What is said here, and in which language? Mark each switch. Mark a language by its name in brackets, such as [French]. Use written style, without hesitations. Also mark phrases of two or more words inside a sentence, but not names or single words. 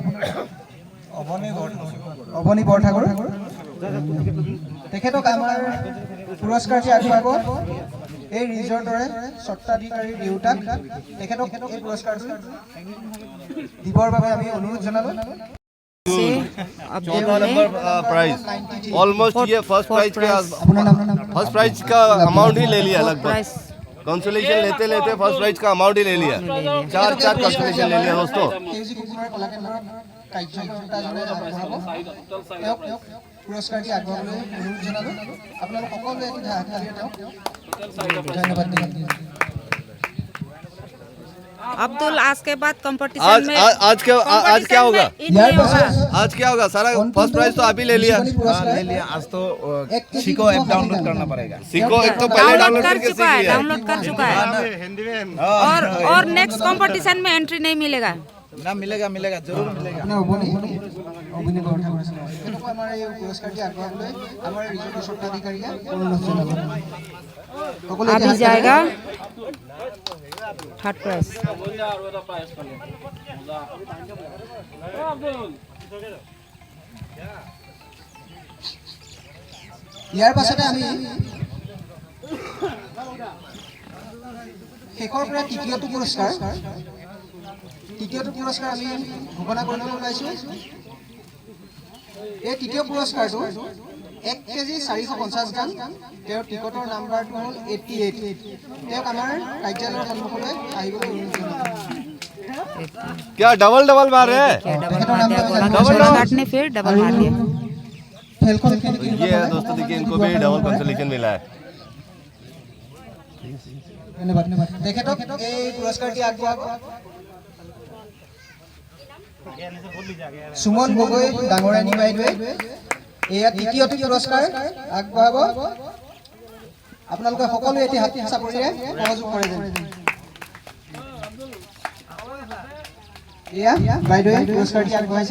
[Assamese] অৱনী বৰঠাকুৰ তেখেতক আমাৰ পুৰস্কাৰটি আগবঢ়াব এই ৰিজৰ্টৰে স্বত্বাধিকাৰীৰ দেউতাক তেখেতক এই পুৰস্কাৰটো দিবৰ বাবে আমি অনুৰোধ জনালোঁ [Hindi] से अब्दुल 14 ने [English] number prize almost ये first prize के [Assamese] আপোনাৰ নাম [English] first prize [Hindi] का अमाउंट ही ले लिया लगभग प्राइस कंसोलेशन लेते लेते [English] first prize [Hindi] का अमाउंट ही ले लिया चार कंसोलेशन ले लिया दोस्तों [Assamese] সেউজী কুকুৰৰ কলাকেন্দ্ৰৰ কাৰ্যকৰ্তাজনে আগবঢ়াব তেওঁক পুৰস্কাৰটি আগবঢ়াবলৈ অনুৰোধ জনালোঁ আপোনালোক সকলোৱে এটি হাত তালিৰে তেওঁক ধন্যবাদ দিলোঁ [Hindi] अब्दुल आज के बाद कंपटीशन आज में आज क्या होगा नहीं होगा आज क्या होगा सारा [English] first prize [Hindi] तो आप ही ले लिया आज तो सीको [English] app download [Hindi] करना पड़ेगा सीखो एक तो पहले डाउनलोड डाउनलोड कर करके चुका है सीख लिया डाउनलोड कर चुका है हिंदी में और [English] next competition [Hindi] में एंट्री नहीं मिलेगा ना मिलेगा जरूर मिलेगा [Assamese] আপোনাৰ অৱনী বৰঠাকুৰ আছে তেওঁক আমাৰ এই পুৰস্কাৰটি আগবঢ়াবলৈ আমাৰ ৰিজৰ্টৰ স্বত্বাধিকাৰীয়ে অনুৰোধ জনাব সকলোৱে [Hindi] अभी जाएगा [English] third prize [Assamese] বন্ধা আৰু এটা প্ৰাইজ পালে মজা আব্দুল ইয়াৰ পাছতে আমি শেষৰ পৰা তৃতীয়টো পুৰস্কাৰ আমি ঘোষণা কৰিবলৈ ওলাইছোঁ এই তৃতীয় পুৰস্কাৰটো 1 কেজি 450 গ্ৰাম তেওঁৰ টিকটৰ নাম্বাৰটো হ'ল 88 তেওঁক আমাৰ কাৰ্যালয়ৰ সন্মুখলৈ আহিবলৈ অনুৰোধ জনালোঁ [Hindi] क्या [English] double double [Hindi] मार रहे हैं डबल मार दिया गोला काटने फिर डबल मार दिया [Assamese] খেলখন [Hindi] ये है दोस्तों देखिए इनको भी [English] double consolation [Hindi] मिला है [Assamese] ধন্যবাদ তেখেতক এই পুৰস্কাৰটি আগবঢ়াব সুমন গগৈ ডাঙৰাণী বাইদেৱে এয়া তৃতীয়টো পুৰস্কাৰ আগবঢ়াব আপোনালোকে সকলোৱে এটি হাত চাপৰিৰে সহযোগ কৰে যেন এয়া বাইদেৱে পুৰস্কাৰটি আগবঢ়াইছে